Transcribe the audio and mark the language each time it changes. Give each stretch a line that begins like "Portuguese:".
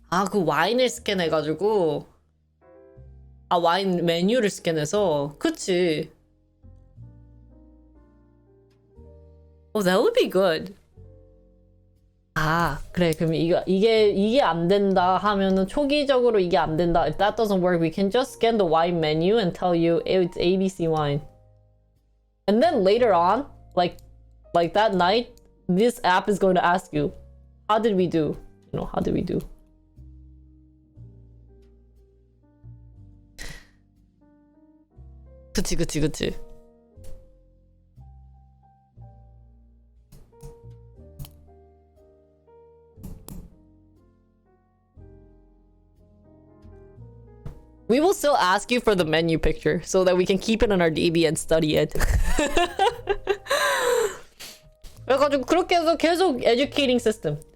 Korean: 그 와인을 스캔해가지고. 와인 메뉴를 스캔해서. 그치.
English: Oh, that would be good.
Korean: 그래. 그럼 이게 안 된다 하면은 초기적으로 이게 안 된다.
English: If that doesn't work, we can just scan the wine menu and tell you it's ABC wine. And then later on, like that night, this app is going to ask you, how did we do? You know, how did we do?
Korean: 그치.
English: We will still ask you for the menu picture so that we can keep it on our DB and study it.
Korean: 그래가지고 그렇게 해서 계속
English: educating system.